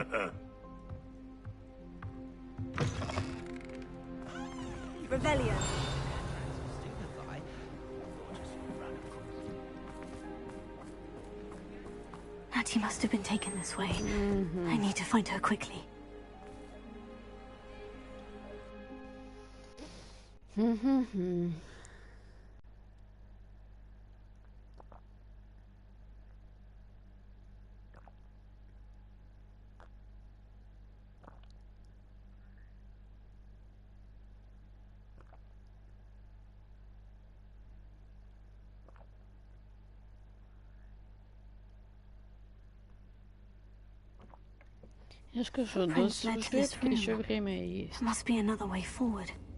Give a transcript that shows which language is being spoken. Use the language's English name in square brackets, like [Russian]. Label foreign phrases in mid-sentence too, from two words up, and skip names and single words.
[English] Revelio! Natty must have been taken this way. I need to find her quickly. [Ukrainian] Я ж [Russian] кажу, до сюжетки еще время есть. [English] Must be another way forward.